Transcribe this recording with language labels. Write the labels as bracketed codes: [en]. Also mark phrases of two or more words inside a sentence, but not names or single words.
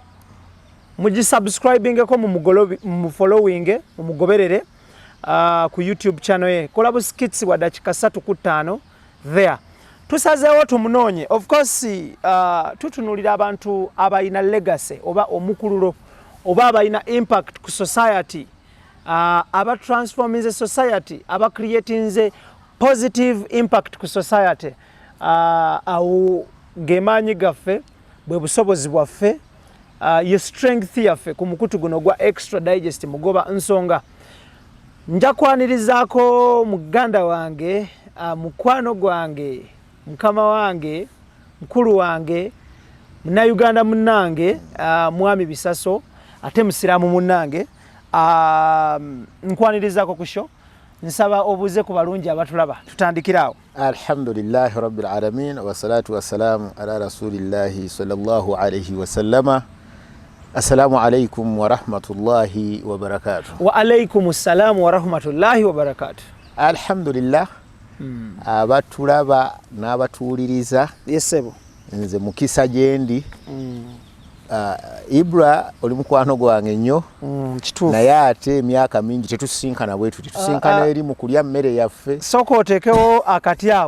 [lg] Mugisubscribingeko mu following mumugoberere ku YouTube channel ye. Kola bu skits wa dakika 3 ku 5 there. Tusazeewo tumunoonye. [en] Of course [lg] tutunulira abantu abayina legacy oba omukululo oba abayina impact ku society aba [en] transforming the society [lg] aba [en] creating the positive impact [lg] ku society. Au gemanyi gaffe bwe busobozi bwaffe ye strength yaffe ku mukutu guno gwa extra digest mugoba nsonga nja kwanirizaako muganda wange mukwano gwange mukama wange mukulu wange muna Uganda munange mwami Bisaso ate musiramu munange nkwanirizako ku show nsaba obuze ku balungi abatulaba tutandikirawo. [ar] الحمد لله رب العالمين والصلاة والسلام على رسول الله صلى الله عليه وسلم. السلام عليكم ورحمة الله وبركاته. وعليكم السلام ورحمة الله وبركاته. [lg] Alhamdulillah abatulaba n'abatuuliriza yesebo nze mukisa gyendi IBRAH oli mukwano gwange nnyo naye ate emyaka mingi tetusinkana bwe tusinkana erimu kulya mmere yaffe soko otekewo akati awo.